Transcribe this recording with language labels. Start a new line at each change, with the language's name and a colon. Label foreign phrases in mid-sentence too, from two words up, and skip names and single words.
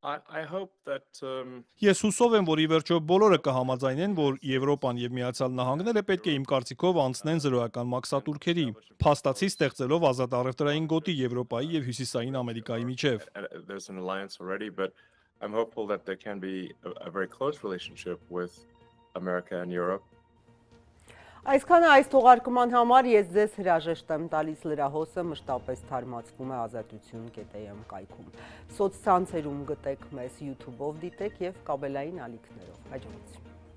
Armenian: Ես հուսով եմ, որ ի վերջո բոլորը կհամաձայնեն, որ Եվրոպան եւ Միացյալ Նահանգները պետք է իմ կարծիքով անցնեն զրոյական մաքսատուրքերի, փաստացի ստեղծելով ազատ առևտրային գոտի Եվրոպայի եւ Հյուսիսային Ամերիկայի միջև։
English: I'm hopeful that there can be a very close relationship with America and Europe.
Armenian: Այսքանը այս թողարկման համար ես ձեզ հրաժեշտ եմ տալիս, լրահոսը մշտապես թարմացվում է ազատություն.am կայքում։ Սոցցանցերում գտեք մեզ YouTube-ով դիտեք եւ կաբելային ալիքներով։ Հաջողություն։